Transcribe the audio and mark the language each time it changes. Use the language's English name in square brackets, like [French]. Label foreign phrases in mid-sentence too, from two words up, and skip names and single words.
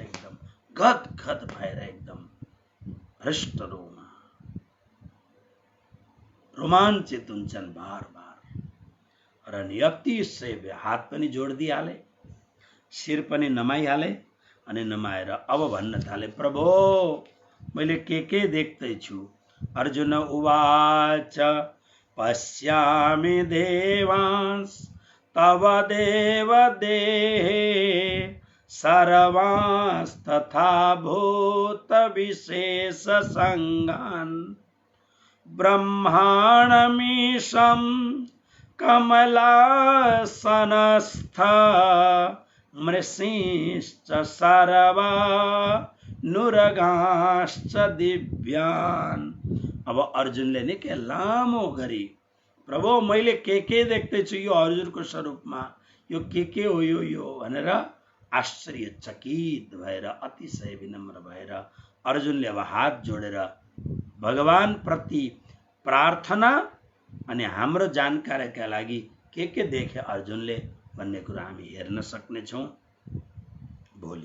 [Nepali] एकदम गदगद भएर एकदम हृष्टरोमा रोमाञ्चित हुन्छन् बार बार। र अतिशय हात पनि जोडिदिहाले, शिर पनि नमाइहाले अनि नमाएर अब भन्न थाले, प्रभो मैले के देख्दैछु? [Sanskrit] अर्जुन उवाच पश्यामि देवांस तव देव देहे सर्वांस्तथा भूत विशेष संगान् ब्रह्माणमीशं कमलासनस्थ मृषीश्च सर्वा नुरगाश्च दिव्यान्। [Nepali] अब अर्जुनले निकै लामो गरी, प्रभु मैले के देख्दैछु यो अर्जुनको स्वरूपमा, यो के हो यो भनेर आश्चर्यचकित भएर अतिशय विनम्र भएर अर्जुनले अब हात जोडेर भगवान प्रति प्रार्थना अनि हाम्रो जानकारीका लागि के देखे अर्जुनले भन्ने कुरा हामी हेर्न सक्नेछौँ भोलि।